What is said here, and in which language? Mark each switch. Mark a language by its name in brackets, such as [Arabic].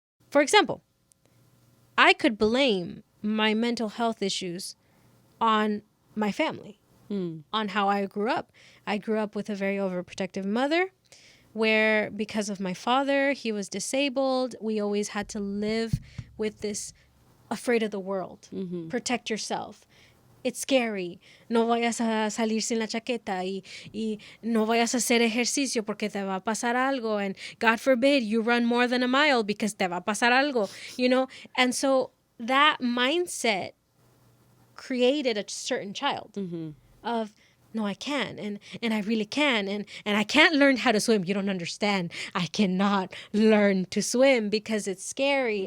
[English] For example, I could blame my mental health issues on my family, on how I grew up. I grew up with a very overprotective mother, where because of my father, he was disabled, we always had to live with this afraid of the world. Protect yourself. It's scary. [Spanish] No vayas a salir sin la chaqueta y no vayas a hacer ejercicio porque te va a pasar algo. [English] And God forbid you run more than a mile because [Spanish] te va a pasar algo, [English] you know? And so that mindset created a certain child of, no, I can, and I really can, and I can't learn how to swim. You don't understand. I cannot learn to swim because it's scary.